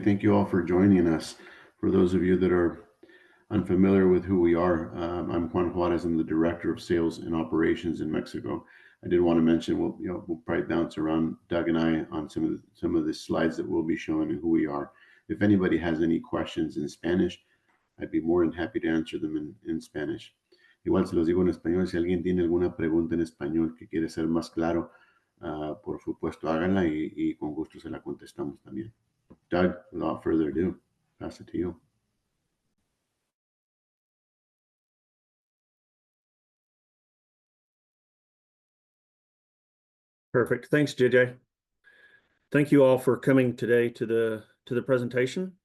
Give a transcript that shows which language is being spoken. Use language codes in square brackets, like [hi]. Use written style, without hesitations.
[en] Thank you all for joining us. For those of you that are unfamiliar with who we are, I'm Juan Juarez. I'm the Director of Sales and Operations in Mexico. I did want to mention we'll probably bounce around, Doug and I, on some of the slides that we'll be showing and who we are. If anybody has any questions in Spanish, I'd be more than happy to answer them in Spanish. [es] Igual se los digo en español. Si alguien tiene alguna pregunta en español que quiere ser más claro, por supuesto háganla y con gusto se la contestamos también. [en] Doug, without further ado, pass it to you. Perfect. Thanks, JJ. Thank you all for coming today to the presentation.